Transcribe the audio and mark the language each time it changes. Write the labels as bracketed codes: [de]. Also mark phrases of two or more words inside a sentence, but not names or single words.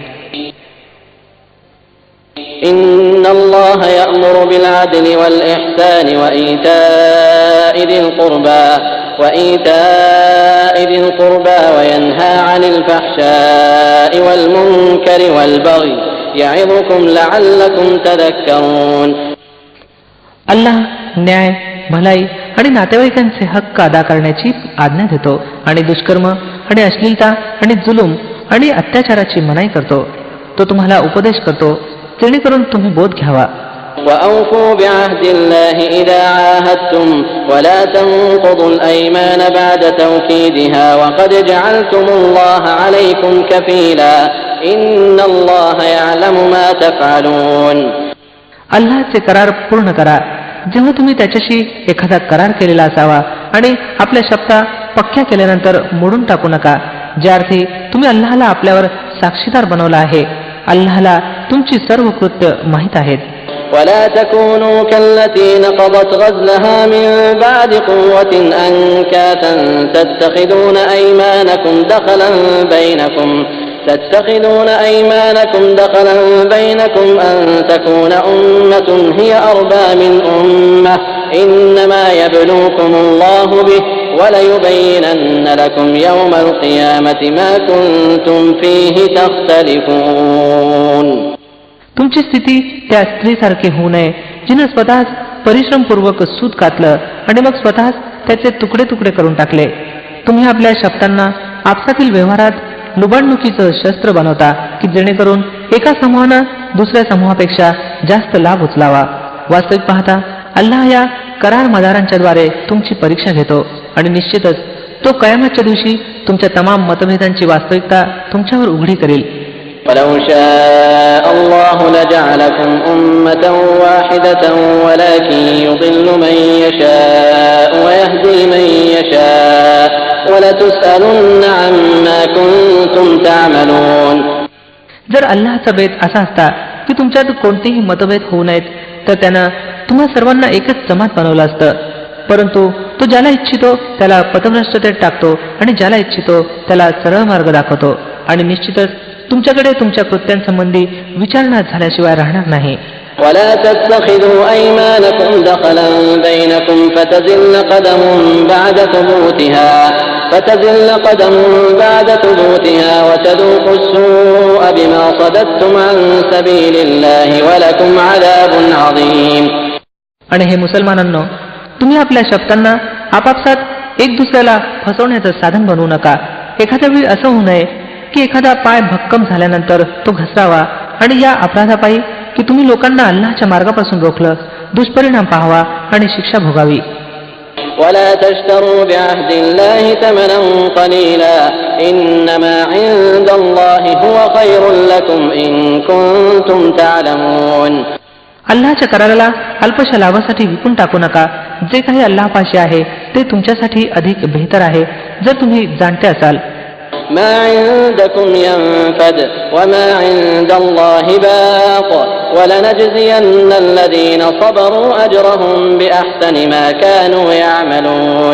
[ar] إن الله يأمر بالعدل والإحسان وإيتاء ذي القربى وينهى عن الفحشاء والمنكر والبغي يعظكم لعلكم تذكرون. [mr] अल्लाह न्याय, भलाई आणि नातेवाईकांचे हक्क अदा करण्याची आज्ञा देतो आणि दुष्कर्म आणि अश्लीलता आणि जुलूम आणि अत्याचाराची मनाई करतो. तो तुम्हाला उपदेश करतो जेणेकरून तुम्ही बोध घ्यावा. [ar] وأوفوا بعهد الله إذا عاهدتم ولا تنقضوا الأيمان بعد توكيدها وقد جعلتم الله عليكم كفيلا إن الله يعلم ما تفعلون. [mr] अल्लाहचे करार पूर्ण करा. जेव्हा तुम्ही त्याच्याशी एखादा करार केलेला असावा आणि आपल्या शब्दा पक्क्या केल्यानंतर मोडून टाकू नका, ज्या अर्थी तुम्ही अल्लाहला आपल्यावर साक्षीदार बनवला आहे. अल्लाहला तुमची सर्व कृत्य माहीत आहेत. [ar] ولا تكونوا كالتي نقضت غزلها من بعد قوة أنكاثا تتخذون أيمانكم دخلا بينكم أن تكون أمة هي أربى من أمة إنما يبلوكم الله به وليبينن لكم يوم القيامة ما كنتم فيه تختلفون. [mr] तुमची स्थिती त्या स्त्रीसारखी होऊ नये जिने स्वतःच परिश्रमपूर्वक सूत कातलं आणि मग स्वतःच त्याचे तुकडे तुकडे करून टाकले. तुम्ही आपल्या शब्दांना आपसातील व्यवहारात लुबाडणुकीचं शस्त्र बनवता की जेणेकरून एका समूहानं दुसऱ्या समूहापेक्षा जास्त लाभ उचलावा. वास्तविक पाहता अल्लाह या करार मदारांच्याद्वारे तुमची परीक्षा घेतो आणि निश्चितच तो कयामतच्या दिवशी तुमच्या तमाम मतभेदांची वास्तविकता तुमच्यावर उघडी करेल. [ar] ولو شاء الله لجعلكم أمة واحدة ولكن يضل من يشاء ويهدي من يشاء ولتسألن عما كنتم تعملون. [mr] जर अल्लाहचा बेत असा असता की तुमच्यात कोणतेही मतभेद होऊ नयेत तर त्यानं तुम्हा सर्वांना एकच जमात बनवलं असतं. परंतु तो ज्याला इच्छितो त्याला पथभ्रष्टतेत टाकतो आणि ज्याला इच्छितो त्याला सरळ मार्ग दाखवतो आणि निश्चितच तुमच्याकडे तुमच्या कृत्यांसंबंधी विचारणा झाल्याशिवाय राहणार नाही. [ar] ولا تتخذوا أيمانكم دخلا بينكم فتزل قدم بعد ثبوتها وتذوقوا السوء بما صددتم عن سبيل الله ولكم عذاب عظيم. [mr] आणि हे मुसलमानांनो, तुम्ही आपल्या शब्दांना आपापसात एक दुसऱ्याला फसवण्याचं साधन बनवू नका. एखाद्या वेळी असं होऊ नये की एखादा पाय भक्कम झाल्यानंतर तो घसरावा आणि या अपराधापायी की तुम्ही लोकांना अल्लाहच्या मार्गापासून रोखलं, दुष्परिणाम पाहावा आणि शिक्षा भोगावी. [ar] ولا تشتروا بعهد الله ثمنا قليلا إنما عند الله هو خير لكم إن كنتم تعلمون. [mr] अल्लाहच्या कराराला अल्पशा लाभासाठी विकून टाकू नका. जे काही अल्लाहपाशी आहे ते तुमच्यासाठी अधिक बेहतर आहे जर तुम्ही जाणते असाल. [ar] ما عندكم ينفد وما عند الله باق ولنجزين الذين صبروا أجرهم بأحسن ما كانوا يعملون.